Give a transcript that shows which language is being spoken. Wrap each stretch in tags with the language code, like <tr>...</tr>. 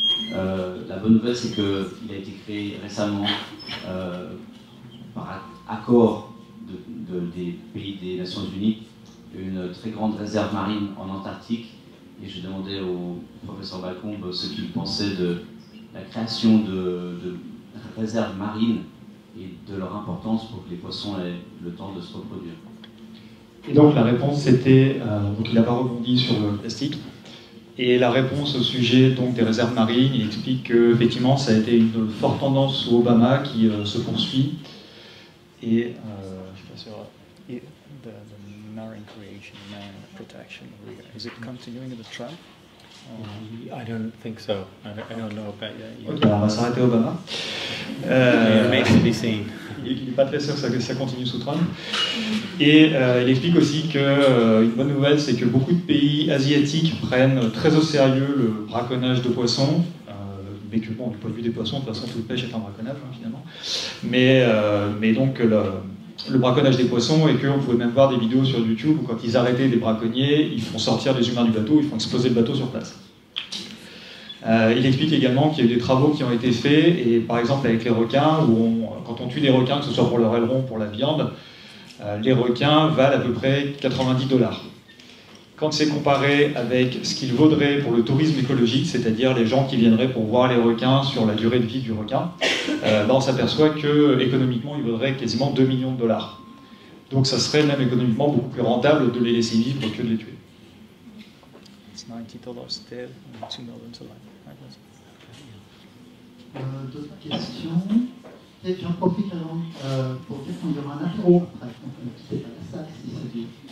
<fr>La bonne nouvelle, c'est qu'il a été créé récemment par accord des pays des Nations Unies une très grande réserve marine en Antarctique, et je demandais au professeur Balcombe ce qu'il pensait de la création de réserves marines et de leur importance pour que les poissons aient le temps de se reproduire. Et donc la réponse c'était, donc il n'a pas rebondi sur le plastique, et la réponse au sujet donc, des réserves marines, il explique qu'effectivement ça a été une forte tendance sous Obama qui se poursuit, et je suis pas sûr.</fr> <en>The marine creation, marine protection, is it continuing in the Trump? I don't think so. I don't know about that.</en> <fr>Ok, alors on va s'arrêter Obama.</fr> <en>Remains to be seen.</en> <fr>Il n'est pas très sûr que ça continue sous Trump. Et il explique aussi qu'une bonne nouvelle, c'est que beaucoup de pays asiatiques prennent très au sérieux le braconnage de poissons. Mais que bon, du point de vue des poissons, de toute façon, toute pêche est un braconnage, hein, finalement. Mais donc le braconnage des poissons, et qu'on pouvait même voir des vidéos sur YouTube où quand ils arrêtaient des braconniers, ils font sortir les humains du bateau, ils font exploser le bateau sur place. Il explique également qu'il y a eu des travaux qui ont été faits, et par exemple avec les requins, où quand on tue des requins, que ce soit pour leur aileron ou pour la viande, les requins valent à peu près 90 $. Quand c'est comparé avec ce qu'il vaudrait pour le tourisme écologique, c'est-à-dire les gens qui viendraient pour voir les requins sur la durée de vie du requin, on s'aperçoit qu'économiquement, il vaudrait quasiment 2 millions de $. Donc ça serait même économiquement beaucoup plus rentable de les laisser vivre que de les tuer.</fr> <en>It's $90 dead and 2 million alive.</en> <fr>D'autres questions? Et j'en profite alors pour dire qu'on y aura un apéro après, donc ne quittez pas la salle si c'est bien.</fr>